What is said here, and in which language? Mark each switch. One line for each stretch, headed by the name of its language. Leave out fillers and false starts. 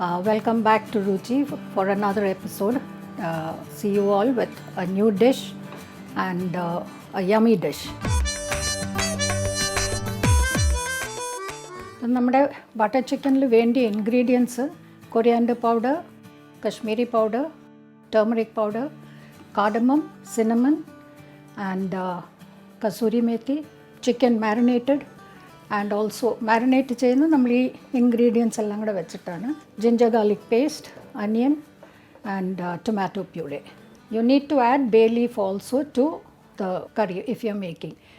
English: Welcome back to Ruchi for another episode. See you all with a new dish and a yummy dish.
Malayalam: നമ്മുടെ butter ചിക്കനിൽ വേണ്ടിയ ingredients coriander powder, Kashmiri powder, turmeric powder,
English: cardamom, cinnamon and kasuri methi, chicken marinated and also marinate
Malayalam: ചെയ്യുന്നത് നമ്മൾ ഈ ingredients എല്ലാം കൂടെ വെച്ചിട്ടാണ്.
English: Ginger garlic paste, onion and tomato puree. You need to add bay leaf also to the curry if you're making.